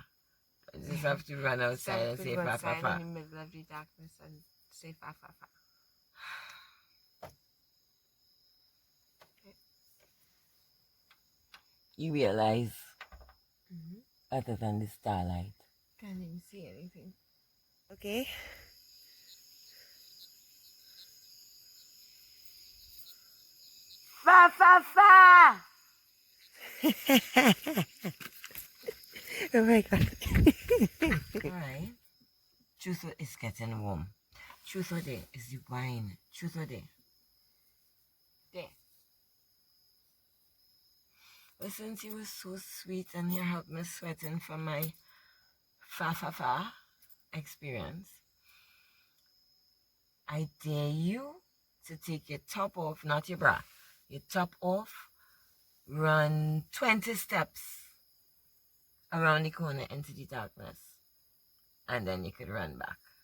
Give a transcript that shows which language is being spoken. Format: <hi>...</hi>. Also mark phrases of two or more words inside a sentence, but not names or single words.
<en>I just have to run outside and say fa fa fa. In the middle of the darkness and say fa fa fa. You realize, other than the starlight, Can't even see anything. okay. Fa fa fa. Oh my god. Alright. Truth is getting warm. Truth or dare is the wine. Truth or dare. There. But since you were so sweet and you helped me sweating from my fa fa fa experience, I dare you to take your top off, not your bra, your top off, run 20 steps around the corner into the darkness, and then you could run back.</en>